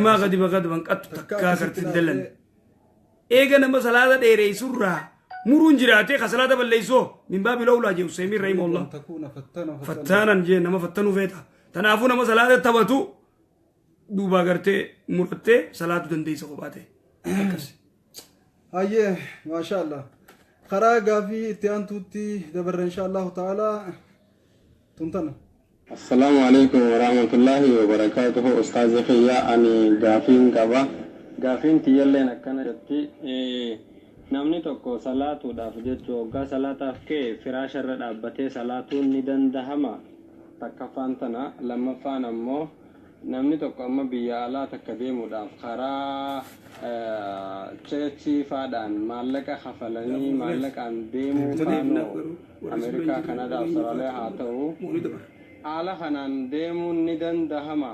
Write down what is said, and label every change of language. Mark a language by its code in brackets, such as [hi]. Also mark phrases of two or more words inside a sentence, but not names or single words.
[om] Maa gadiba banqattu takkaa kartiin dallan. Eega nama salaata dheereessurraa muruun jiraatee ka salaata balleessoo [ar] من باب أولى [om] jee Useymiin rahimahullah. Fattaanan jee nama fattanuu feeta. Tanaafuu nama salaata taphatu duuba gartee murattee salaatu dandeessa kophaate. Akkasi. Hayyee [ar] ما شاء الله. [om] Karaa gaafii itti aantuutti dabarra [ar] إن شاء الله تعالى [om] tuntana. [ar] السلام عليكم ورحمة الله وبركاته. [om] Ustaazi Khiyyaa ani gaafiin qaba. Gaafiin tiyyalleen akkana jetti namni tokko salaatuudhaaf jechuun waggaa salaataaf ka'e firaasharra dhaabbatee salaatuun ni dandahama. Takkaffaan tana lammaffaan ammoo namni tokko amma biyya alaa takka deemuudhaaf karaa cheechiifaadhaan maallaqa kafalanii maallaqaan deemuu faanoo Ameerikaa Kanadaa Awustiraaliyaa haa ta'u haala kanaan deemuun ni dandahama.